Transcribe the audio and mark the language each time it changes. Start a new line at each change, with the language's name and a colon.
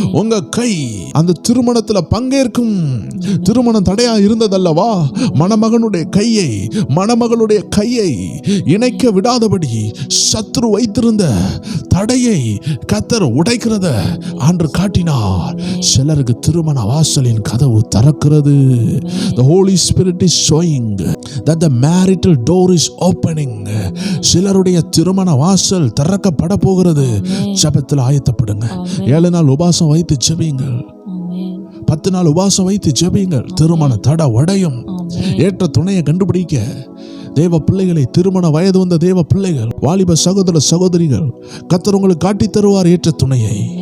Tamil: உங்க கை அந்த திருமணத்துல பங்கேற்கும். திருமணம் தடையா இருந்ததல்லவா, மணமகனுடைய கையை மணமகளுடைய கையை இணைக்க விடாதபடி சத்ரு வைத்திருந்த தடையை கர்த்தர் உடைக்கிறத ஆண்டவர் காட்டினார். சிலருக்கு திருமண வாசலின் கதவு திறக்கிறது.
English: The Holy Spirit is showing that the marital door is opening.
Tamil: சிலருடைய திருமண வாசல் திறக்கப்பட போகிறது. ஜெபத்தில் ஆயத்தப்படுங்க. 7 நாள் உபவாசம் வைத்து ஜெபியுங்கள். 10 நாள் உபவாசம் வைத்து ஜெபியுங்கள். திருமண தடை உடையும். ஏற்ற துணையை கண்டுபிடிக்க தேவ பிள்ளைகளை, திருமண வயது வந்த தேவ பிள்ளைகள், வாலிப சகோதர சகோதரிகள், கர்த்தர் உங்களுக்கு காட்டி தருவார் ஏற்ற துணையை.